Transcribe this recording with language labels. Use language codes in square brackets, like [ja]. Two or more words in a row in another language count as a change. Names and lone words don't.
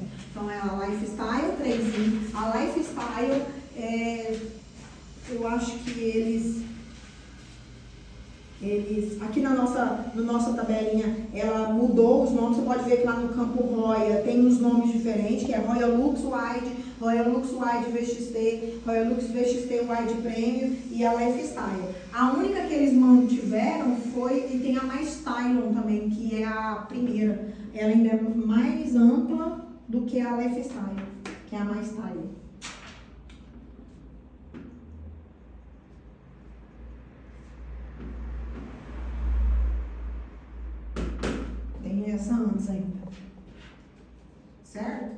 [pt] Então, é a Lifestyle 3i. A Lifestyle, eu acho que eles aqui na nossa tabelinha, ela mudou os nomes. Você pode ver que lá no campo Roya tem uns nomes diferentes, que é Roya Lux Wide, Roya Lux Wide VXT, Roya Lux VXT Wide Premium e a Lifestyle. A única que eles mantiveram foi, e tem a Lifestyle também, que é a primeira. Ela ainda é mais ampla do que a Lifestyle, que é a Lifestyle. Tem essa antes ainda, certo?